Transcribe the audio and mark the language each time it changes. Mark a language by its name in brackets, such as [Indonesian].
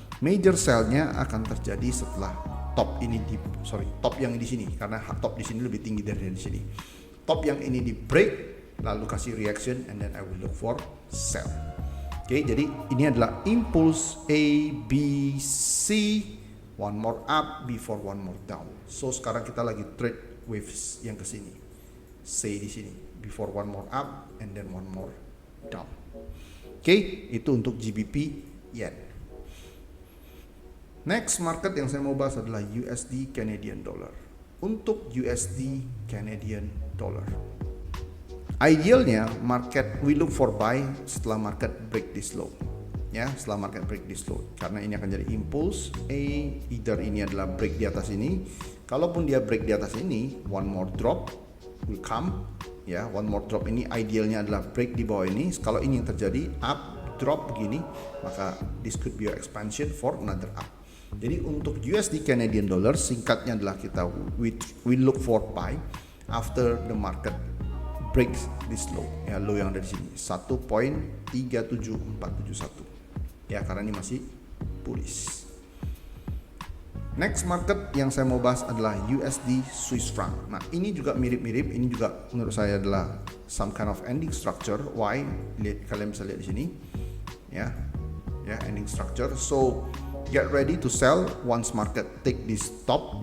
[Indonesian] Major sell-nya akan terjadi setelah top ini top yang di sini, karena top di sini lebih tinggi dari di sini. Top yang ini di break lalu kasih [English] reaction and then I will look for sell. [Indonesian] Oke, jadi ini adalah impulse A, B, C, [English] one more up before one more down. [Indonesian] So sekarang kita lagi trade waves yang ke sini. C di sini [English] before one more up and then one more down. [Indonesian] Oke, itu untuk GBP yen. Next market yang saya mau bahas adalah USD Canadian dollar. Untuk USD Canadian dollar, idealnya market [English] we look for buy [Indonesian] setelah market break this low. Ya, setelah market break this low, karena ini akan jadi impulse A, either ini adalah break di atas ini. Kalaupun dia break di atas ini, one more drop will come. Ya, one more drop ini idealnya adalah break di bawah ini. Kalau ini yang terjadi up drop begini, maka [English] this could be your expansion for another up. [Indonesian] Jadi untuk USD Canadian dollar singkatnya adalah kita [English] we look for buy after the market breaks this low. [Indonesian] Ya, low yang ada di sini 1.37471. Ya, karena ini masih bullish. Next market yang saya mau bahas adalah USD Swiss franc. Nah, ini juga mirip-mirip, ini juga menurut saya adalah some kind of ending structure. Why? Kalian bisa lihat di sini. Ya, ending structure. [English] So, get ready to sell once market take this top.